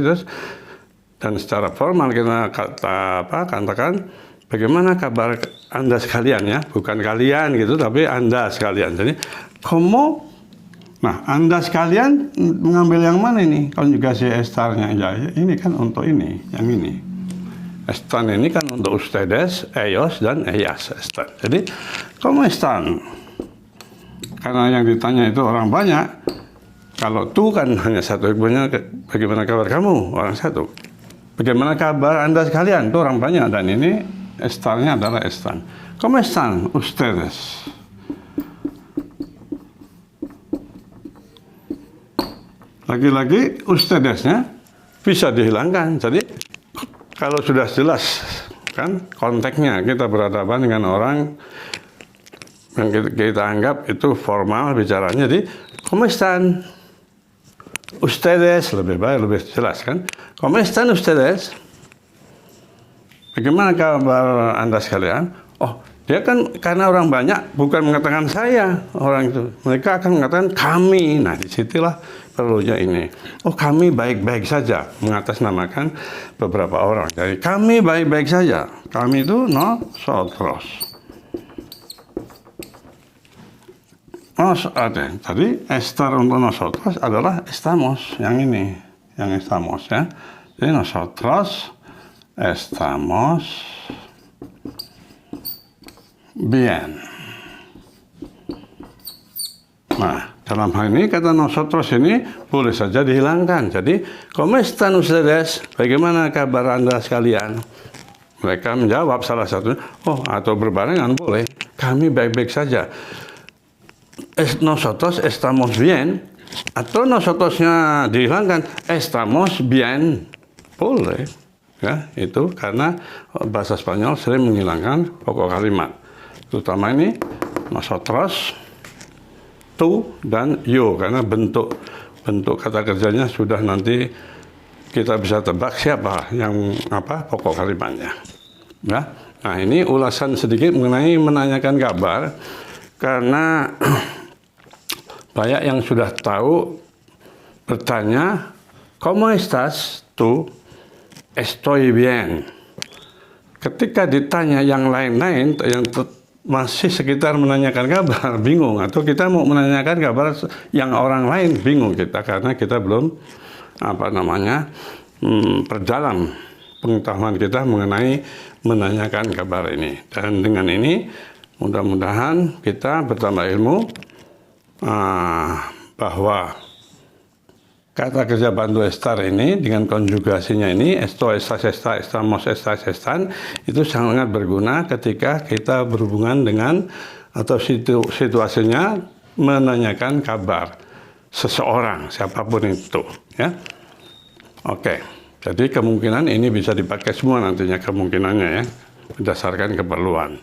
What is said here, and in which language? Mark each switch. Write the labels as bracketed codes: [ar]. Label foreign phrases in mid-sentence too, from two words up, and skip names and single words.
[id] Dan secara formal kita katakan bagaimana kabar Anda sekalian ya. Bukan kalian gitu, tapi Anda sekalian. Jadi, como? Nah, Anda sekalian mengambil yang mana ini? Konjugasi estarnya aja. Ini kan untuk ini, yang ini. Estan ini kan untuk [es] ustedes, ellos, [id] dan ellas. Estan. [es] Jadi, ¿cómo están? [id] Karena yang ditanya itu orang banyak. Kalau tu kan hanya satu. Bagaimana kabar kamu? Orang satu. Bagaimana kabar Anda sekalian? Itu orang banyak. Dan ini estarnya adalah estan. [es] ¿Cómo están ustedes? [id] Lagi-lagi ustedesnya bisa dihilangkan. Jadi, kalau sudah jelas kan konteksnya, kita berhadapan dengan orang yang kita anggap itu formal bicaranya, jadi [es] ¿cómo están ustedes? [id] Lebih baik, lebih jelas kan. [es] ¿Cómo están ustedes? [id] Bagaimana kabar Anda sekalian? Oh, dia kan karena orang banyak bukan mengatakan saya, orang itu. Mereka akan mengatakan kami. Nah, disitulah perlunya ini. Oh, kami baik-baik saja, mengatasnamakan beberapa orang. Jadi kami baik-baik saja. Kami itu nosotros. Tadi estar untuk nosotros adalah estamos, yang ini, yang estamos ya. [es] Jadi nosotros estamos bien. [id] Nah, dalam hal ini kata nosotros ini boleh saja dihilangkan. Jadi, [es] ¿cómo están ustedes? [id] Bagaimana kabar Anda sekalian? Mereka menjawab salah satunya, atau berbarengan boleh. Kami baik-baik saja. [es] Nosotros estamos bien. [id] Atau nosotros-nya dihilangkan, [es] estamos bien. [id] Boleh. Ya, itu karena bahasa Spanyol sering menghilangkan pokok kalimat. Terutama ini, [es] nosotros, tu [id] dan yo, karena bentuk kata kerjanya sudah nanti kita bisa tebak siapa yang pokok kalimatnya. Ya. Nah, ini ulasan sedikit mengenai menanyakan kabar, karena banyak yang sudah tahu bertanya, [es] ¿cómo estás tú? Estoy bien. [id] Ketika ditanya yang lain-lain, yang masih sekitar menanyakan kabar, bingung. Atau kita mau menanyakan kabar yang orang lain, bingung kita. Karena kita belum, perdalam pengetahuan kita mengenai menanyakan kabar ini. Dan dengan ini, mudah-mudahan kita bertambah ilmu bahwa kata kerja bantu estar ini dengan konjugasinya ini, [es] esto, estas, esta, estamos, estas, [id] estan, itu sangat berguna ketika kita berhubungan dengan atau situasinya menanyakan kabar seseorang, siapapun itu. Ya. Oke, jadi kemungkinan ini bisa dipakai semua nantinya kemungkinannya ya, berdasarkan keperluan.